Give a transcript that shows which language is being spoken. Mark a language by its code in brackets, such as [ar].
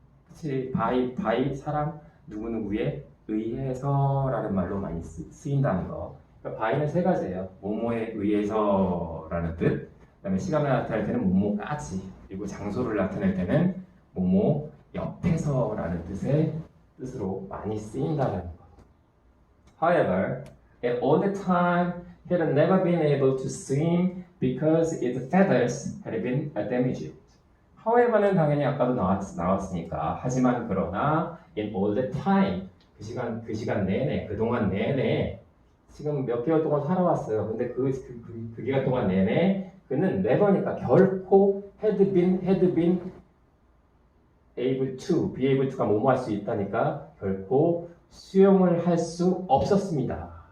[ko] 그치, 바이 사람 누구누구에 의해서라는 말로 많이 쓰인다는 거. 그러니까 바이는 세 가지예요. 뭐뭐에 의해서라는 뜻, 그다음에 시간을 나타낼 때는 뭐뭐까지, 그리고 장소를 나타낼 때는 뭐뭐 옆에서라는 뜻으로 많이 쓰인다는 것. [en] However, at all the time, he had never been able to swim because its feathers had been damaged. [ko] However는 당연히 아까도 나왔으니까. 하지만 그러나 [en] in all the time, [ko] 그 시간 내내, 그동안 내내 지금 몇 개월 동안 살아왔어요. 근데 그 기간 동안 내내 그는 never니까 결코 [en] had been able to, [ko] be able to가 뭐뭐 할 수 있다니까 결코 수영을 할 수 없었습니다.